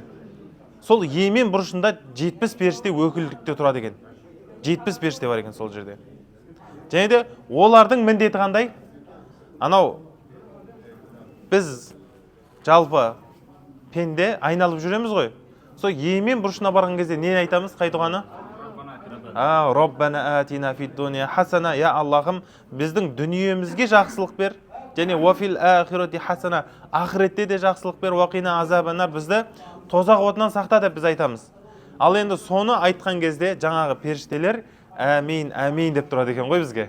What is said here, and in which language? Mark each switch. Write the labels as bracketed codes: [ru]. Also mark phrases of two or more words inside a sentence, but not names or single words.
[kk] Сол Емен бұрышында 70 періште өкілдікте тұрады екен. 70 періште бар екен сол жерде. Және де олардың міндеті қандай? Анау біз жалпы пенде айналып жүреміз ғой. Сол Емен бұрышына барған кезде не айтамыз қайтуғаны? [ar] ربنا آتنا في الدنيا حسنة, [kk] я Аллахым, біздің дүниемізге жақсылық бер, және [ar] وفي الآخرة حسنة, [kk] ақыретте де жақсылық бер, [ar] وقنا عذاب النار, [kk] бізді тозақ отынан сақта деп біз айтамыз. Ал енді соны айтқан кезде жаңағы періштелер әмин, әмин деп тұрады екен ғой бізге.